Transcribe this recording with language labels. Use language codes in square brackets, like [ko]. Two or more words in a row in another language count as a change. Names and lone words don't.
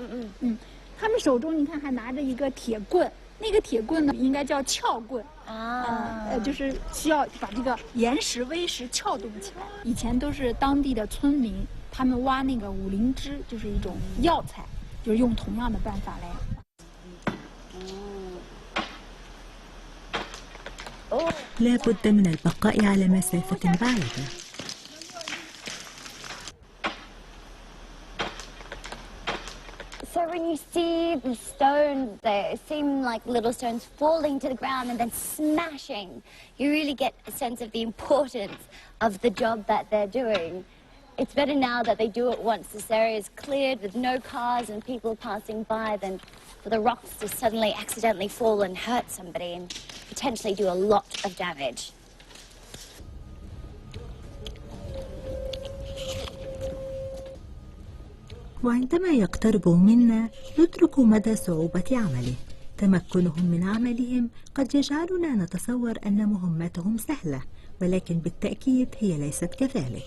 [zh] 他们手中你看还拿着一个铁棍。那个铁棍呢，应该叫撬棍就是需要把这个岩石、微石撬动起来。以前都是当地的村民，他们挖那个武灵芝，就是一种药材，就是用同样的办法来。 [ar] لا بد من البقاء على مسافة بعيدة. [en] So when you see the stones, they seem like little stones falling to the ground and then smashing. You really get a sense of the importance of the job that they're doing. It's better now that they do it once this area is cleared with no cars and people passing by than for the rocks to suddenly accidentally fall and hurt somebody and potentially do a lot of damage. [ar] وعندما يقتربوا منا ندرك مدى صعوبة عمله. تمكنهم من عملهم قد يجعلنا نتصور أن مهمتهم سهلة، ولكن بالتأكيد هي ليست كذلك.